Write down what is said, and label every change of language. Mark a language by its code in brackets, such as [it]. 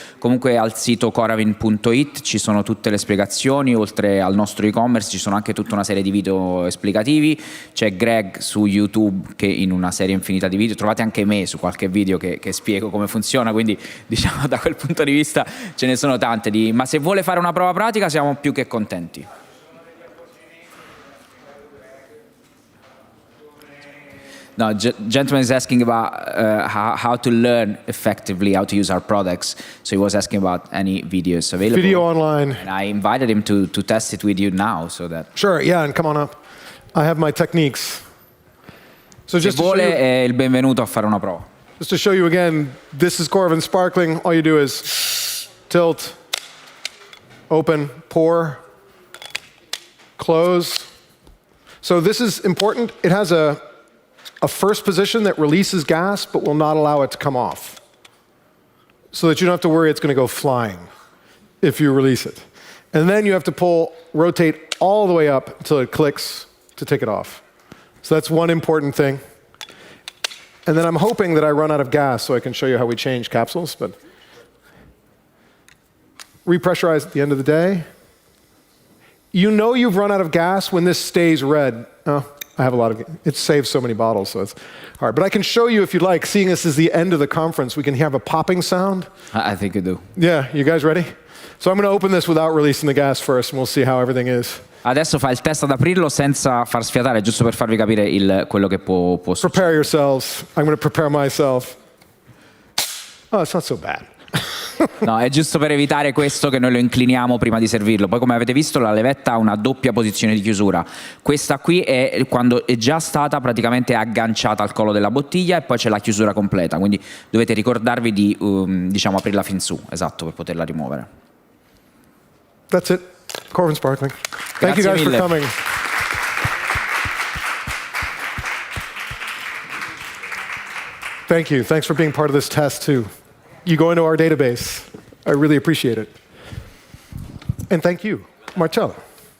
[it] Comunque al sito coravin.it ci sono tutte le spiegazioni, oltre al nostro e-commerce ci sono anche tutta una serie di video esplicativi. C'è Greg su YouTube che in una serie infinita di video, trovate anche me su qualche video che spiego come funziona, quindi diciamo da quel punto di vista ce ne sono tante. Ma se vuole fare una prova pratica siamo più che contenti. [en] No, gentleman is asking about how to learn effectively how to use our products. So he was asking about any videos available. Video online. And I invited him to test it with you now, so that. Sure, yeah, and come on up. I have my techniques. So [it] Se vuole è il benvenuto a fare una prova. [en] just to show you again, this is Coravin Sparkling. All you do is tilt, open, pour, close. So this is important. It has a first position that releases gas but will not allow it to come off, so that you don't have to worry it's going to go flying if you release it. And then you have to rotate all the way up until it clicks to take it off. So that's one important thing. And then I'm hoping that I run out of gas so I can show you how we change capsules, but repressurize at the end of the day. You know you've run out of gas when this stays red. I have a lot of, it saves so many bottles, so it's hard. But I can show you if you'd like, seeing this is the end of the conference, we can have a popping sound. I think you do. Yeah, you guys ready? So I'm going to open this without releasing the gas first, and we'll see how everything is. [it] Adesso fa il test ad aprirlo senza far sfiatare, giusto per farvi capire quello che può succedere. [en] Prepare yourselves. I'm going to prepare myself. Oh, it's not so bad. [it] No, è giusto per evitare questo che noi lo incliniamo prima di servirlo. Poi, come avete visto, la levetta ha una doppia posizione di chiusura. Questa qui è quando è già stata praticamente agganciata al collo della bottiglia, e poi c'è la chiusura completa. Quindi dovete ricordarvi di diciamo aprirla fin su, esatto, per poterla rimuovere. [en] That's it. Coravin Sparkling. Thank you guys for coming. Thank you. Thanks for being part of this test too. You go into our database. I really appreciate it. And thank you, Marcello.